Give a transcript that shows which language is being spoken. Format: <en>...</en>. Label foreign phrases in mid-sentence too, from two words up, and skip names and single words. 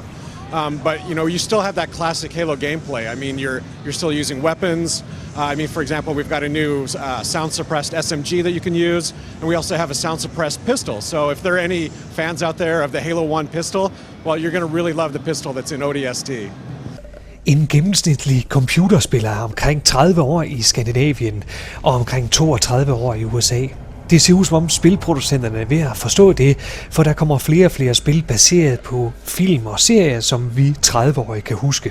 <en>But, you know, you still have that classic Halo gameplay. I mean, you're still using weapons. For example, we've got a new sound-suppressed SMG that you can use, and we also have a sound-suppressed pistol. So if there are any fans out there of the Halo 1 pistol, well, you're going to really love the pistol that's in ODST.</en> <da>En gennemsnitlig computerspiller er omkring 30 år i Skandinavien og omkring 32 år i USA. Det ser ud som om spilproducenterne er ved at forstå det, for der kommer flere og flere spil baseret på film og serier, som vi 30-årige kan huske.</da>